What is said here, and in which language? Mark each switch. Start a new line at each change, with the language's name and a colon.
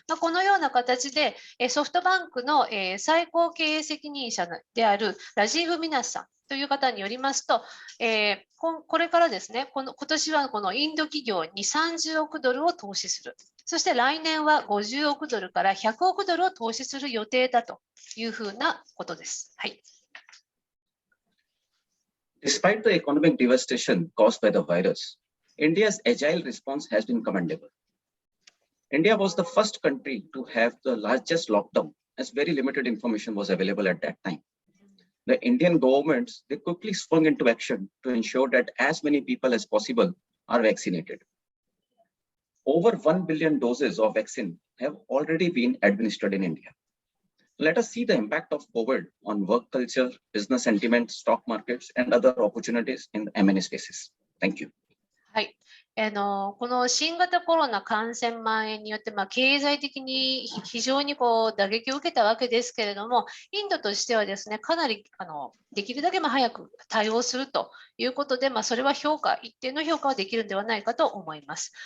Japanese: このような形でソフトバンクの最高経営責任者であるラジーブ・ミナスさんという方によりますと、これからですね、今年はこのインド企業に30億ドルを投資する。そして来年は50億ドルから100億ドルを投資する予定だというふうなことです。はい。
English: Despite the economic devastation caused by the virus, India's agile response has been commendable. India was the first country to have the largest lockdown, as very limited information was available at that time. The Indian governments, they quickly swung into action to ensure that as many people as possible are vaccinated. Over 1 billion doses of vaccine have already been administered in India. Let us see the impact of COVID on work culture, business sentiment, stock markets, and other opportunities in M&A spaces. Thank you.
Japanese: はい、この新型コロナ感染蔓延によって、経済的に非常に打撃を受けたわけですけれども、インドとしてはですね、かなりできるだけ早く対応するということで、それは一定の評価はできるんではないかと思います。